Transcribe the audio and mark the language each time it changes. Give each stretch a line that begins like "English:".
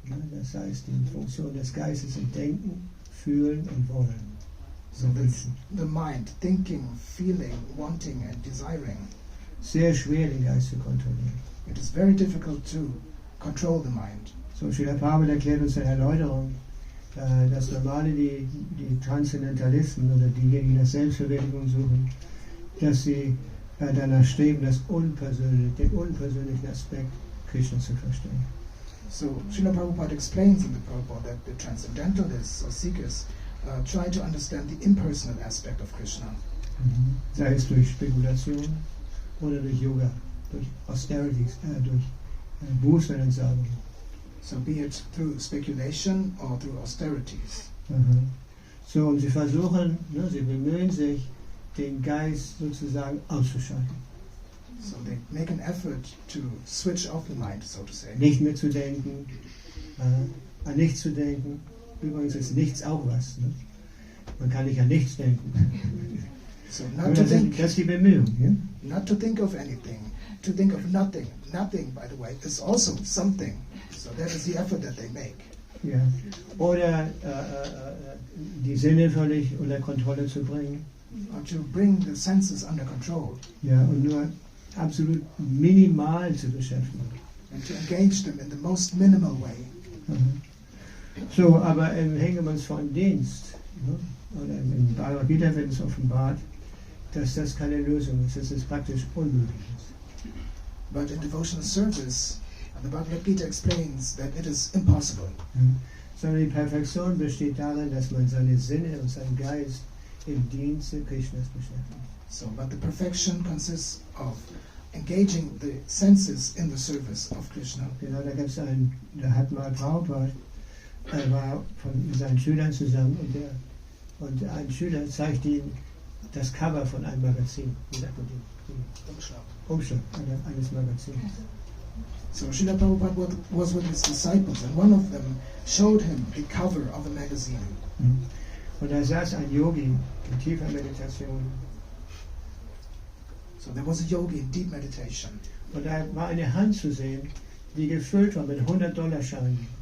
German: Das heißt, die Funktion des Geistes sind Denken, Fühlen und Wollen.
English: So that's the mind, thinking, feeling, wanting and desiring.
German: Sehr schwer, den Geist zu kontrollieren.
English: It is very difficult to control the mind.
German: So, Srila Prabhupada erklärt uns in der Erläuterung, dass normale die Transzendentalisten oder diejenigen, die das Selbstverwirklichung suchen, dass sie danach streben, den unpersönlichen Aspekt Krishna zu verstehen.
English: So Srila Prabhupada explains in the Prabhupada that the transcendentalists or seekers try to understand the impersonal aspect of Krishna.
German: Sei es durch Spekulation oder durch Yoga, durch Austerities, durch Bußentsagung.
English: So be it through speculation or through austerities.
German: So, und sie versuchen, sie bemühen sich, den Geist sozusagen auszuschalten.
English: So they make an effort to switch off the mind, so to say.
German: Nicht mehr zu denken, an nichts zu denken. Übrigens ist nichts auch was. Ne? Man kann nicht an nichts denken.
English: So not to think,
German: das ist die Bemühung. Ja?
English: Not to think of anything, to think of nothing. Nothing, by the way, is also something. So that is the effort that they make. Ja.
German: Oder die Sinne völlig unter Kontrolle zu bringen.
English: Or to bring the senses under control.
German: Ja, und nur absolut minimal zu beschäftigen.
English: And to engage them in the most minimal way.
German: So, aber im hingebungsvollen Dienst, oder im Bhagavad-gita wird es offenbart, dass das keine Lösung ist, dass es praktisch unmöglich ist.
English: But in devotional service, the Bhagavad-gita explains that it is impossible.
German: Sondern die Perfektion besteht darin, dass man seine Sinne und seinen Geist im Dienste Krishnas beschäftigt.
English: So, but the perfection consists of engaging the senses in the service of Krishna.
German: Genau, da hat mal Prabhupada, er war mit seinen Schülern zusammen und ein Schüler zeigte ihm das Cover von einem Magazin. Wie sagt man den? Umschlag eines Magazins.
English: So Srila Prabhupada was with his disciples, and one of them showed him the cover of a magazine.
German: Und da saß ein Yogi in tiefer Meditation.
English: So there was a yogi in deep meditation.
German: Und da war eine Hand zu sehen, die gefüllt war mit $100-Scheinen.